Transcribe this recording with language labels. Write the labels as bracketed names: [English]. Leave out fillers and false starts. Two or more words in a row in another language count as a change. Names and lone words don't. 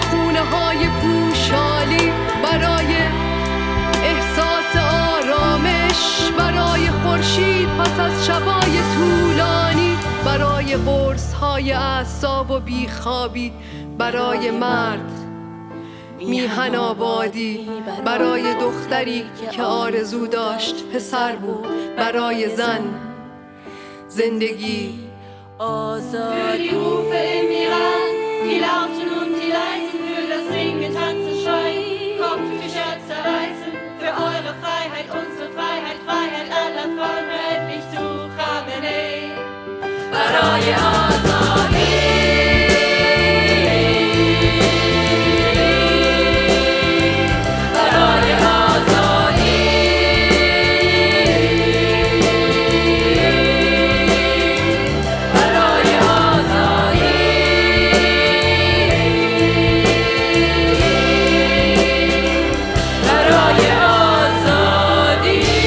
[Persian] خونه های پوشالی، برای احساس آرامش، برای خورشید پس از شبای طولانی، برای قرص های اعصاب و بیخوابی، برای مرد میهن آبادی، برای دختری که آرزو داشت پسر بود، برای زن زندگی آزادی. [German] Die lauten und die leisen, für das singe, tanze, schreien, Kopftücher zerreißen, für eure Freiheit, unsere Freiheit, Freiheit aller Frauen, endlich zu Khamenei. [Persian] برای آزادی، برای آزادی، برای آزادی، برای آزادی.